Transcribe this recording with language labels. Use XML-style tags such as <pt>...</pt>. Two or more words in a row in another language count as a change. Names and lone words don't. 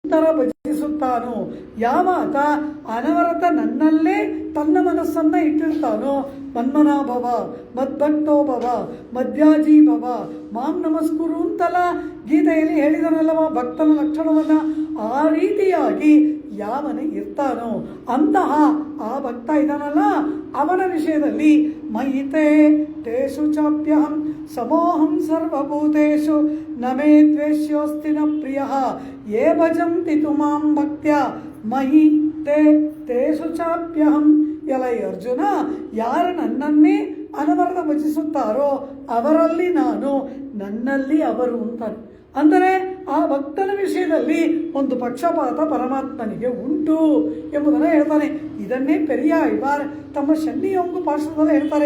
<kn>ಭಜಿಸುತ್ತಾನೋ, ಯಾವಾಗ ಅನವರತ ನನ್ನಲ್ಲೇ ತನ್ನ ಮನಸ್ಸನ್ನ ಇಟ್ಟಿರ್ತಾನೋ,</kn> <sa>ಮನ್ಮನಾಭವ ಮದ್ಭಕ್ತೋ ಭವ ಮಧ್ಯಾಜೀ ಭವ ಮಾಂ ನಮಸ್ಕುರು</sa> <kn>ಅಂತಲ್ಲ ಗೀತೆಯಲ್ಲಿ ಹೇಳಿದನಲ್ಲವ ಭಕ್ತನ ಲಕ್ಷಣವನ್ನ. ಆ ರೀತಿಯಾಗಿ ಯಾವನ ಇರ್ತಾನೋ ಅಂತಹ ಆ ಭಕ್ತ ಇದಾನಲ್ಲ, ಅವನ ವಿಷಯದಲ್ಲಿ</kn> <sa>ಮಯಿತೆ ತೇಷು ಚಾಪ್ಯಹಂ ಸಮೋಹಂ ಸರ್ವಭೂತೇಷು ನಮೇ ದ್ವೇಷ್ಯೋಸ್ತಿ ನ ಪ್ರಿಯಃ ಯೇ ಭಜಂತಿ ತು ಮಾಂ ಭಕ್ತ್ಯ ಮಯಿ ತೇ ತೇಷು ಚಾಪ್ಯಹಂ.</sa> <kn>ಎಲೈ ಅರ್ಜುನ, ಯಾರು ನನ್ನನ್ನೇ ಅನವರತ ಭಜಿಸುತ್ತಾರೋ ಅವರಲ್ಲಿ ನಾನು, ನನ್ನಲ್ಲಿ ಅವರು ಅಂತಾನೆ. ಅಂದರೆ ಆ ಭಕ್ತನ ವಿಷಯದಲ್ಲಿ ಒಂದು ಪಕ್ಷಪಾತ ಪರಮಾತ್ಮನಿಗೆ ಉಂಟು ಎಂಬುದನ್ನು ಹೇಳ್ತಾನೆ. ಇದನ್ನೇ ಪೆರಿಯಾಳ್ವಾರ್ ತಮ್ಮ ಶನ್ನಿಯೊಂಗು ಪಾರ್ಶ್ವದಲ್ಲಿ ಹೇಳ್ತಾರೆ.</kn>